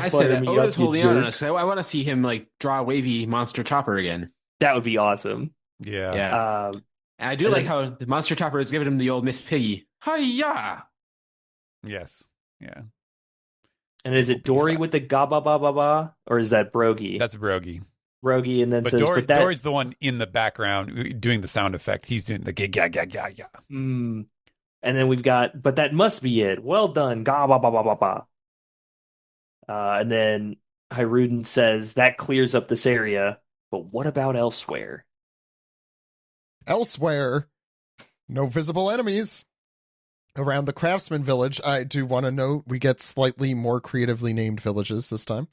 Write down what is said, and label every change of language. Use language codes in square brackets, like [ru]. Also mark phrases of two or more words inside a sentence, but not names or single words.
[en] I butter said me Oda's up, you holding on to jerk. us. I want to see him like draw a wavy monster chopper again. That would be awesome. Yeah. Yeah. And I do and like then- how the monster chopper is giving him the old Miss Piggy. Hi-ya! Yes. Yeah. And is it Dory with the ga ba ba ba ba, or is that Brogy? That's Brogy. Brogy, and then But says, Dory's the one in the background doing the sound effect. He's doing the ga ga ga ga. And then we've got, but that must be it. Well done, ga ba ba ba ba ba. And then Hiruden says that clears up this area, but what about elsewhere? Elsewhere, no visible enemies. Around the Craftsman Village, I do want to note we get slightly more creatively named villages this time.